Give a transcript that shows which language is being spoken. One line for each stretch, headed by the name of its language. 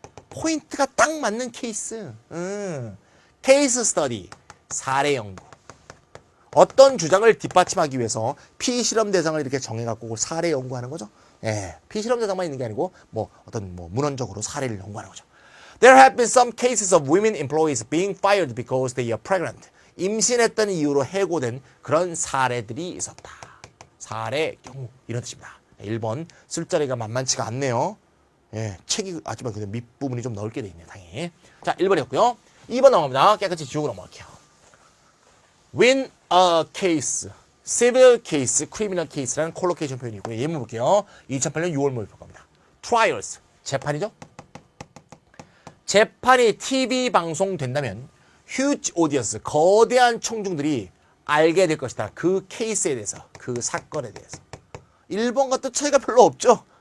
Korean: 포인트가 딱 맞는 케이스. 케이스 스터디. 사례 연구. 어떤 주장을 뒷받침하기 위해서 피실험 대상을 이렇게 정해갖고 사례 연구하는 거죠. 예, 피실험 대상만 있는 게 아니고 어떤 문헌적으로 사례를 연구하는 거죠.
English: There have been some cases of women employees being fired because they are pregnant.
Korean: 임신했다는 이유로 해고된 그런 사례들이 있었다. 사례 경우 이런 뜻입니다. 1번 쓸자리가 만만치가 않네요. 예, 책이 하지만 근데 밑부분이 좀 넓게 돼 있네요. 당연히. 자, 1번이었고요. 2번 넘어갑니다. 깨끗이 지우고 넘어갈게요.
English: Win a case, civil case, criminal case
Korean: 라는 콜로케이션 표현이 있고요. 예문 볼게요. 2008년 6월 모의평 겁니다. Trials, 재판이죠. 재판이 TV 방송된다면 huge audience, 거대한 청중들이 알게 될 것이다. 그 케이스에 대해서, 그 사건에 대해서. 1번과 또 차이가 별로 없죠.